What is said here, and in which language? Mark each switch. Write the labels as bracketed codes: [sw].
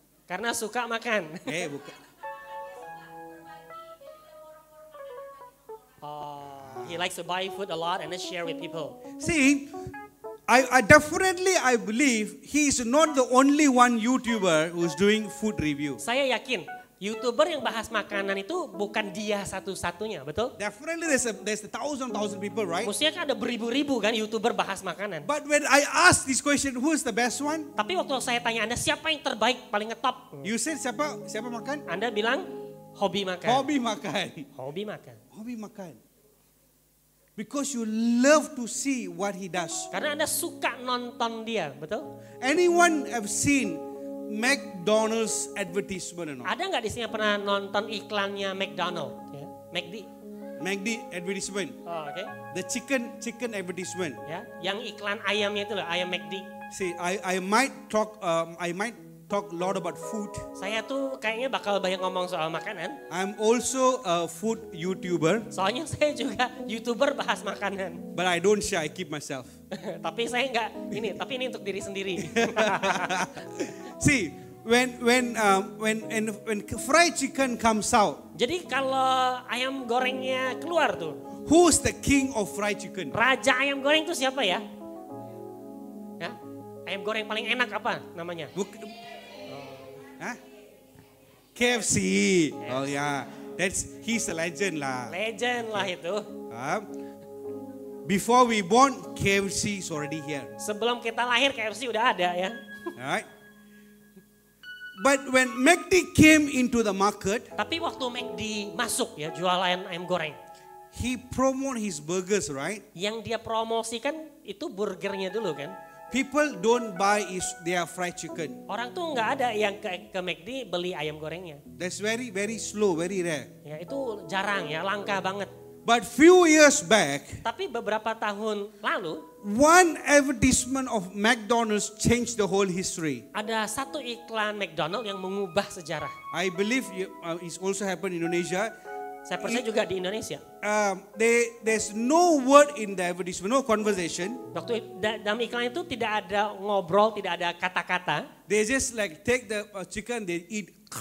[id] Karena suka makan. Bukan. [en] He likes to buy food a lot and then share with people. See, I definitely I believe he is not the only one YouTuber who's doing food review. [id] Saya yakin YouTuber yang bahas makanan itu bukan dia satu-satunya, betul? [en] Definitely there's a thousand people, right? [id] Maksudnya kan ada beribu-ribu kan YouTuber bahas makanan. [en] But when I ask this question, who is the best one? [id] Tapi waktu saya tanya Anda siapa yang terbaik, paling ngetop? [en] You said [id] siapa makan? Anda bilang hobi makan. Hobi makan. Hobi makan. Hobi makan. [en] Because you love to see what he does. [id] Karena Anda suka nonton dia, betul? [en] Anyone have seen McDonald's advertisement or not? [id] Ada nggak di sini yang pernah nonton iklannya McDonald? Ya, McD. [en] McD advertisement. [id] Oh, oke. [en] The chicken advertisement. [id] Ya, yang iklan ayamnya itu loh, ayam McD. [en] See, I might talk a lot about food. [id] Saya tuh kayaknya bakal banyak ngomong soal makanan. [en] I'm also a food YouTuber, [id] Soalnya saya juga YouTuber bahas makanan. [en] but I don't share. I keep myself. [id] Tapi saya nggak ini, tapi ini untuk diri sendiri. [en] See, when fried chicken comes out, [id] Jadi kalau ayam gorengnya keluar tuh, [en] who's the king of fried chicken? [id] raja ayam goreng itu siapa ya? Ya, ayam goreng paling enak apa namanya? Huh? KFC. [en] Oh yeah, he's a legend lah. [id] Legend lah itu. [en] Before we born, KFC is already here. [id] Sebelum kita lahir KFC udah ada ya. [en] Alright. But when McD came into the market, [id] Tapi waktu McD masuk ya jualan ayam goreng, [en] he promote his burgers, right? [id] yang dia promosikan itu burgernya dulu kan. [en] People don't buy their fried chicken. [id] Orang tuh nggak ada yang ke McD beli ayam gorengnya. [en] That's very slow, very rare. [id] Ya itu jarang ya, langka banget. [en] But few years back, [id] Tapi beberapa tahun lalu [en] one advertisement of McDonald's changed the whole history. [id] ada satu iklan McDonald yang mengubah sejarah. [en] I believe it's also happened in Indonesia. [id] Saya percaya juga di Indonesia. [en] There's no word in the advertisement, no conversation. [id] Waktu dalam iklan itu tidak ada ngobrol, tidak ada kata-kata. [en] They just like take the chicken, they eat.